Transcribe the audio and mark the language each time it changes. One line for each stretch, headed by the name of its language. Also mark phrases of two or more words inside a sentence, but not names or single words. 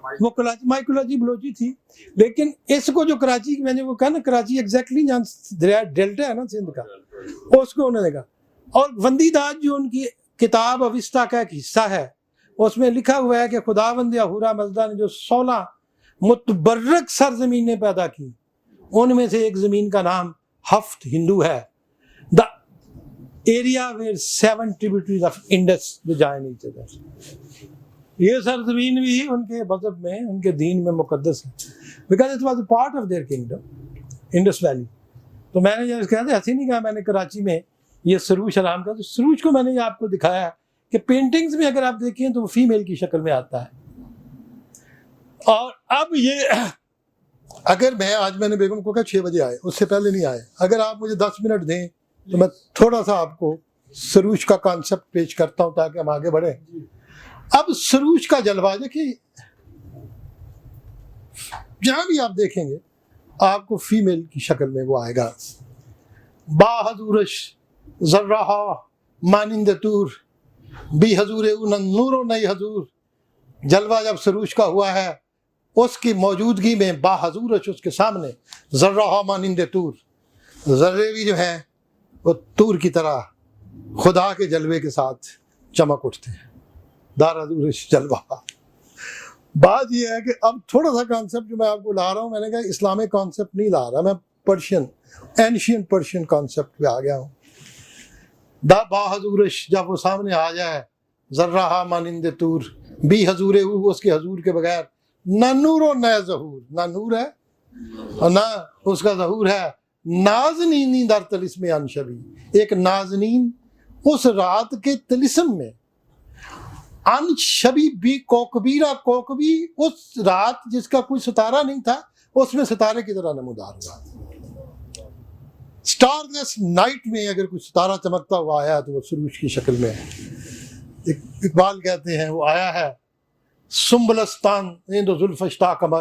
Urdu: وہ مائیکولاجی بلوچی تھی، لیکن اس کو جو کراچی میں نے وہ کہا نا کراچی ایگزیکٹلی جہاں دریا ڈیلٹا ہے نا سندھ کا، اس کو انہوں نے کہا. اور وندی داد جو ان کی کتاب اوستا کا ایک حصہ ہے اس میں لکھا ہوا ہے کہ خداوند اہورا مزدا نے جو 16 متبرک سرزمینیں پیدا کی، ان میں سے ایک زمین کا نام ہفت ہندو ہے،
English: the area where 7 tributaries of Indus
Urdu: جو جائیں نیچے در. یہ سرزمین بھی ان کے مذہب میں، ان کے دین میں مقدس ہے،
English: because it was a part of their kingdom, Indus Valley.
Urdu: تو میں نے جب کہا تھا ایسے نہیں کہا میں نے کراچی میں یہ سروش آرام کا، تو سروش کو میں نے آپ کو دکھایا کہ پینٹنگز میں اگر آپ دیکھیں تو وہ فیمیل کی شکل میں آتا ہے. اور اب یہ اگر میں نے بیگم کو کہا 6 بجے آئے، اس سے پہلے نہیں آئے، اگر آپ مجھے 10 منٹ دیں تو میں تھوڑا سا آپ کو سروش کا کانسیپٹ پیش کرتا ہوں تاکہ ہم آگے بڑھیں. اب سروش کا جلوہ دیکھیں، جہاں بھی آپ دیکھیں گے آپ کو فیمیل کی شکل میں وہ آئے گا.
Persian: با حضورش ذرہا مانند تور بی حضور نور و نئی حضور.
Urdu: جلوہ جب سروش کا ہوا ہے اس کی موجودگی میں
Persian: با حضورش
Urdu: اس کے سامنے
Persian: ذرہا مانند تور،
Urdu: ذرے بھی جو ہیں وہ تور کی طرح خدا کے جلوے کے ساتھ چمک اٹھتے ہیں.
Persian: دار حضورش جلوہ.
Urdu: بات یہ ہے کہ اب تھوڑا سا کانسیپٹ جو میں آپ کو لا رہا ہوں، میں نے کہا
English: Islamic concept
Urdu: نہیں لا رہا، میں
English: Persian ancient Persian concept
Urdu: پہ آ گیا ہوں.
Persian: دا با حضورش
Urdu: جب وہ سامنے آ جائے،
Persian: ذرہا مانند تور بی حضور
Urdu: اس کے حضور کے بغیر،
Persian: نہ نور و نہ ظہور،
Urdu: نہ نور ہے اور نہ اس کا ظہور ہے.
Persian: نازنینی در طلسم انشبی،
Urdu: ایک نازنین اس رات کے طلسم میں
Persian: ان شبی بی کوکبیرہ،
Urdu: کوکبی اس رات جس کا کوئی ستارہ نہیں تھا، اس میں ستارے کی طرح نمودار ہوا.
English: starless night
Urdu: میں اگر کوئی ستارہ چمکتا ہوا آیا تو وہ سروج کی شکل میں ہے. اقبال کہتے ہیں وہ آیا ہے
Persian: سنبلستان ایندو زلف اشتا قمر.